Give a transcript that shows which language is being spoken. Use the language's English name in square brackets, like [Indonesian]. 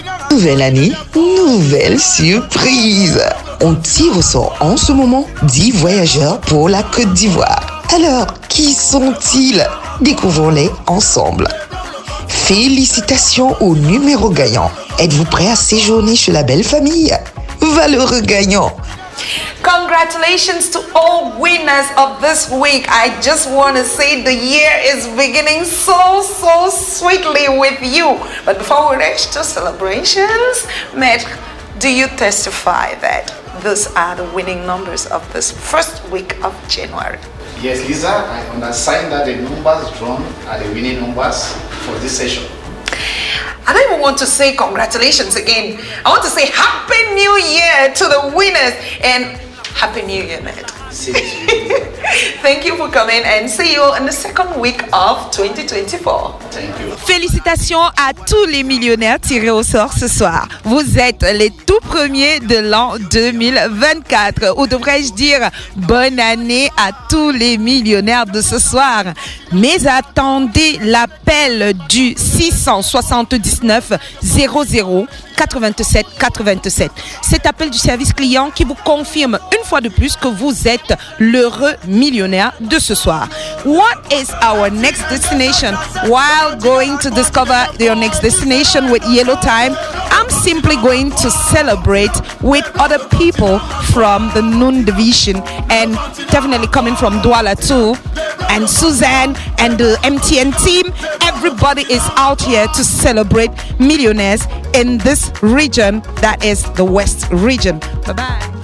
[French] Nouvelle année, nouvelle surprise. On tire au sort en ce moment 10 voyageurs pour la Côte d'Ivoire. Alors, qui sont-ils? Découvrons-les ensemble. Félicitations au numéro gagnant. Êtes-vous prêt à séjourner chez la belle famille? Valeureux gagnant. [English] Congratulations to all winners of this week. I just want to say the year is beginning so sweetly with you. But before we reach to celebrations, Maître, do you testify that these are the winning numbers of this first week of January? Yes, Lisa, I understand that the numbers drawn are the winning numbers for this session. I don't even want to say congratulations again. I want to say Happy New Year to the winners and Happy New Year, Maître. Thank you for coming and see you in the second week of 2024. Thank you. [French] Félicitations à tous les millionnaires tirés au sort ce soir. Vous êtes les tout premiers de l'an 2024. Ou devrais-je dire bonne année à tous les millionnaires de ce soir. Mais attendez l'appel du 679 00 87 87. Cet appel du service client qui vous confirme une fois de plus que vous êtes l'heureux millionnaire de ce soir. [English] What is our next destination? While going to discover your next destination with Yellow Time, I'm simply going to celebrate with other people from the Noon Division and definitely coming from Douala too. And Suzanne and the MTN team, everybody is out here to celebrate millionaires in this region that is the West region. Bye-bye.